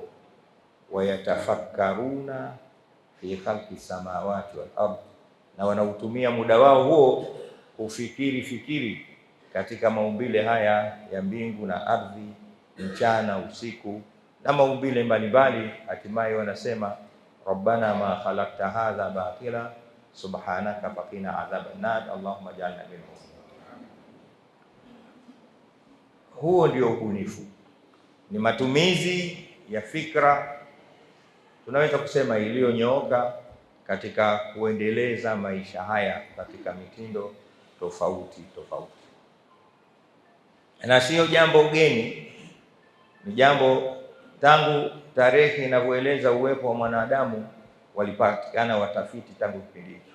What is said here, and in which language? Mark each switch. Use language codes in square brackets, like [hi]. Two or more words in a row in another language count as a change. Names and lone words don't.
[ar] ويتفكرون في خلق السماوات والأرض, [sw] na wanautumia muda wao huo kufikiri katika maumbile haya ya mbingu na ardhi, mchana, usiku na maumbile mbalimbali. Hatimaye wanasema [ar] ربنا ما خلقت هذا باطلا سبحانك فقنا عذاب النار اللهم اجعلنا منهم. [sw] Huo ndio ubunifu, ni matumizi ya fikra, tunaweza kusema iliyonyooka katika kuendeleza maisha haya katika mitindo tofauti, na sio jambo geni, ni jambo tangu tarehe inavyoeleza uwepo wa mwanadamu walipatikana watafiti tangu kipindi hicho.